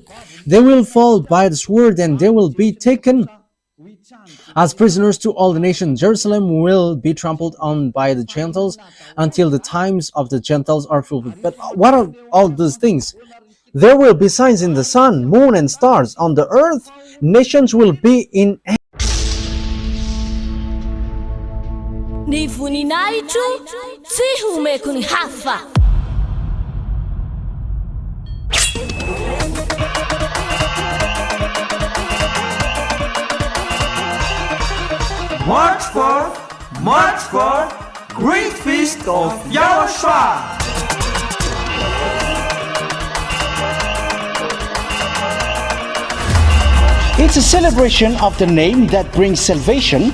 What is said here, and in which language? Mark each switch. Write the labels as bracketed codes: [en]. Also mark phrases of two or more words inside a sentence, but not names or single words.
[en] They will fall by the sword and they will be taken as prisoners to all the nations. Jerusalem will be trampled on by the Gentiles until the times of the Gentiles are fulfilled. But what are all those things? There will be signs in the sun, moon, and stars. On the earth, nations will be in. [mg] Ny voninahitro tsy homeko ny hafa. [en] March 4, Great Feast of YAHOSHUAH. It's a celebration of the name that brings salvation,